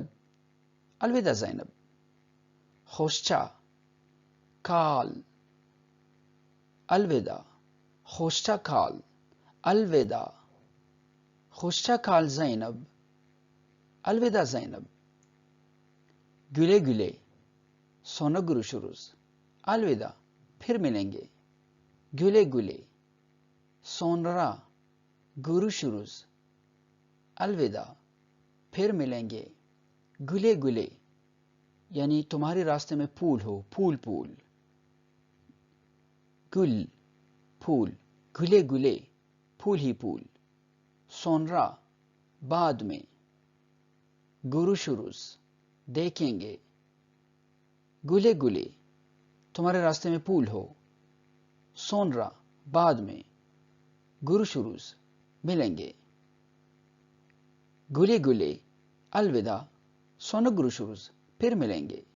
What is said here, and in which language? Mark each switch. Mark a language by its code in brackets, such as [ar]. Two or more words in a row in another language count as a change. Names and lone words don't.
[tr] Alvida Zeynep. Hoşça kal. Alvida. Hoşça kal. Alvida. Hoşça kal Zeynep. Alvida Zeynep. Güle güle. Sonra görüşürüz. Alvida. [hi] फिर मिलेंगे. [tr] Güle güle. Sonra görüşürüz. [hi] अलविदा. फिर मिलेंगे. [tr] güle güle. [hi] यानी तुम्हारे रास्ते में फूल हो, फूल फूल. गुल, फूल. [tr] güle güle. [hi] फूल ही फूल. sonra, बाद में. [tr] görüşürüz. देखेंगे. güle güle. [hi] तुम्हारे रास्ते में फूल हो. sonra, बाद में. [tr] görüşürüz. [hi] मिलेंगे. [tr] güle güle. [hi] अलविदा. [tr] sonra görüşürüz. [hi] फिर मिलेंगे.